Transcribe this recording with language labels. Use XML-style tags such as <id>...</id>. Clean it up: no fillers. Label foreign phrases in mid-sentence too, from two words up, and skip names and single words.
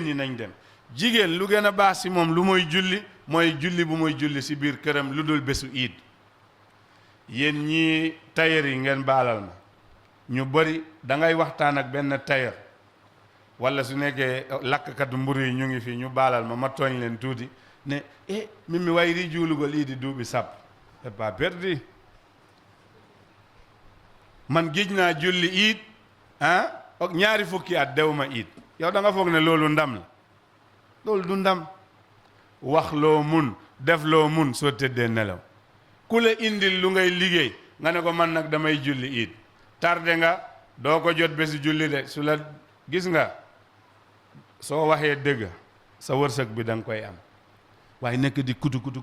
<wo>yi nañ dem jigéen lu gën a baax si moom lu mooy julli bu mooy julli si biir këram lu dul bésu iid yéen ñii tailleur yi ngeen baalal ma ñu bëri da ngay waxtaan ak benn tailleur wala su nekkee lakkatu mburu yi ñu ngi fi ñu baalal ma tooñ leen tuuti</wo> <ff>ne mimi wayri juulugol iidi duuɓi sappo</ff> <fr>c'est pas perdu</fr> <wo>man géej naa julli iid ak ñaari fukki at dewma iid yow da nga foog ne loolu ndam la loolu du ndam wax loo mun def loo mun soo tëddee nelaw ku la indil lu ngay liggéey nga ne ko man nag damay julli iid tardé nga doo ko jot bési julli de su la gis nga soo waxee dëgg sa wërsëg bi da nga koy am waaye nekk di kutu</wo>